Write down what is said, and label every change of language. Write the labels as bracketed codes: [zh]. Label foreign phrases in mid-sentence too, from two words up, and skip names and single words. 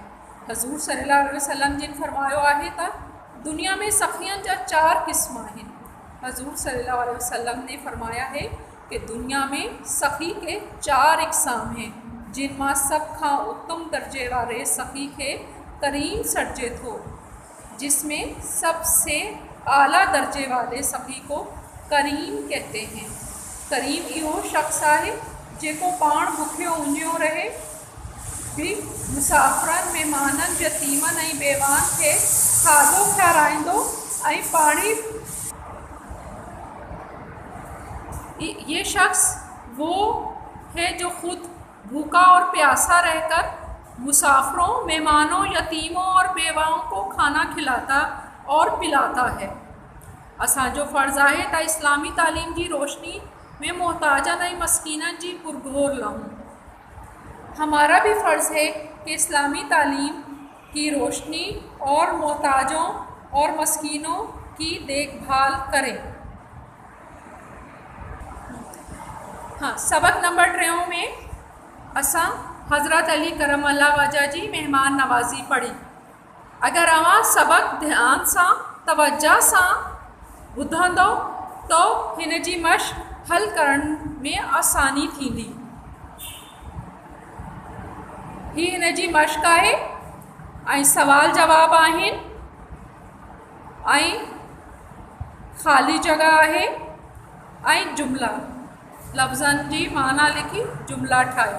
[sd] हज़ूर [ar] صلى الله عليه وسلم [sd] जिन फरमायो आहे त दुनिया में सखियन जा 4 क़िस्म आहिनि। [ur] हज़ूर [ar] صلى الله عليه وسلم [ur] نے فرمایا ہے کہ دنیا میں سخی کے 4 اقسام ہیں, [sd] जिन मां सब खां उत्तम दर्जे वाले सखी के करीम सॾिजे थो, [ur] جس میں سب سے اعلیٰ درجے والے سخی کو کریم کہتے ہیں. [sd] करीम इहो शख्स आहे जेको पाण भुखियो ऊंधियो रहे भी मुसाफ़िरनि महिमाननि यतीमनि ऐं बेवान खे खाधो खाराईंदो ऐं पाणी। [ur] یہ شخص وہ ہے جو خود بھوکا اور پیاسا رہ کر مسافروں، مہمانوں، یتیموں اور بیواؤں کو کھانا کھلاتا اور پلاتا ہے. [sd] असांजो फ़र्ज़ आहे त इस्लामी तालीम जी रोशनी में मोहताजन ऐं मस्कीनन जी पुरगोर लहूं। [ur] ہمارا بھی فرض ہے کہ اسلامی تعلیم کی روشنی اور محتاجوں اور مسکینوں کی دیکھ بھال کریں. [sd] हाँ, सबक नंबर 3 में असां हज़रत अली [ar] كرم الله وجهه [sd] जी मेहमान नवाज़ी पढ़ी। अगर अवां सबक ध्यान सां तवज्जो सां ॿुधंदो तो हिन जी मश्क हल करण में आसानी थींदी। ही हिन जी मश्क आहे ऐं सवाल जवाब आहिनि ऐं ख़ाली जगह आहे ऐं जुमला लफ़्ज़नि जी माना लिखी जुमला ठाहियो।